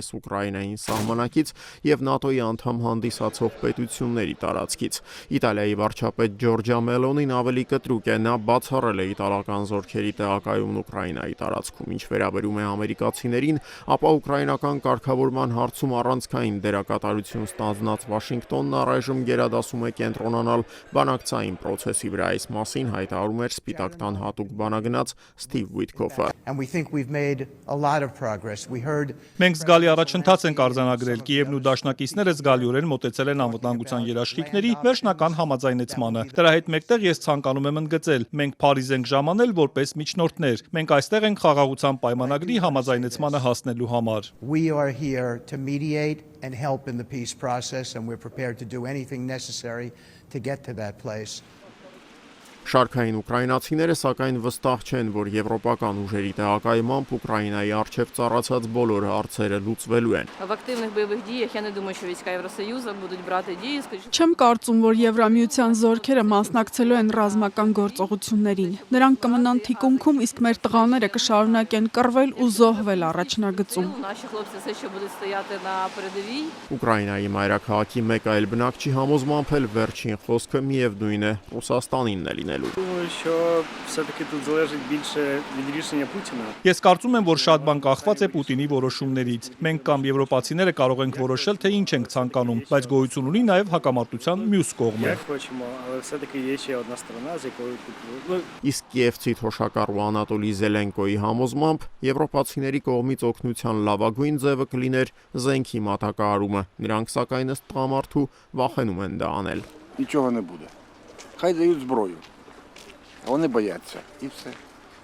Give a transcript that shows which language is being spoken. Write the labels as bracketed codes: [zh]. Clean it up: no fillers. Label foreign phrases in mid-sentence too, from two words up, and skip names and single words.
[hy] Ուկրաինային սահմանակից եւ ՆԱՏՕ-ի անդամ հանդիսացող պետությունների տարածքից։ Իտալիայի վարչապետ Ջորջա Մելոնին ավելի կտրուկ է, նա բացառել է իտալական զորքերի տեղակայումն Ուկրաինայի տարածքում։ Ինչ վերաբերում է ամերիկացիներին, ապա ուկրաինական կարգավորման հարցում առանցքային դերակատարություն ստանձնած Վաշինգտոնն առայժմ գերադասում է կենտրոնանալ բանակցային process-ի վրա։ Այս մասին հայտարարում էր Սպիտակ տան հատուկ բանագնաց Սթիվ Ուիթքոֆը։ [en] And we think we've made a lot of progress. We heard [hy] Մենք զգալի առաջընթաց ենք արձանագրել։ Կիևն ու դաշնակիցները զգալիորեն մոտեցել են անվտանգության երաշխիքների վերջնական համաձայնեցմանը։ Դրա հետ մեկտեղ ես ցանկանում եմ ընդգծել. մենք Փարիզ ենք ժամանել որպես միջնորդներ։ Մենք այստեղ ենք խաղաղության պայմանագրի համաձայնեցմանը հասնելու համար։ [en] we are here to mediate and help in the peace process, and we're prepared to do anything necessary to get to that place. [hy] Շարքային ուկրաինացիները սակայն վստահ չեն, որ եվրոպական ուժերի տեղակայմամբ Ուկրաինայի առջև ծառացած բոլոր հարցերը լուծվելու են։ [uk] В активних бойових діях я не думаю, що війська Євросоюзу будуть брати дії, скажімо. [hy] Չեմ կարծում, որ Եվրամիության զորքերը մասնակցելու են ռազմական գործողություններին։ Նրանք կմնան թիկունքում, իսկ մեր տղաները կշարունակեն կռվել ու զոհվել առաջնագծում։ [uk] Наші хлопці все ще будуть стояти на передовій. [hy] Ուկրաինայի մայրաքաղաքի մեկ այլ բնակչի համոզմամբ էլ վերջին խոսքը միևնույն է Ռուսաստանինն է լինելու։ [uk] Думаю, що все-таки тут залежить більше від рішення Путіна. [hy] Ես կարծում եմ, որ շատ բան կախված է Պուտինի որոշումներից։ Մենք կամ եվրոպացիները կարող ենք որոշել, թե ինչ ենք ցանկանում, բայց գոյություն ունի նաև հակամարտության մյուս կողմը։ [uk] Як хочемо, але все-таки є ще одна сторона, з якою тут [hy] Իսկ Կիևցի թոշակառու Անատոլի Զելենկոյի համոզմամբ եվրոպացիների կողմից օգնության լավագույն ձևը կլիներ զենքի մատակարարումը։ Նրանք սակայն ըստ տղամարդու վախենում են դա անել։ [uk] Нічого не буде. Хай дають зброю. А вони бояться. І все.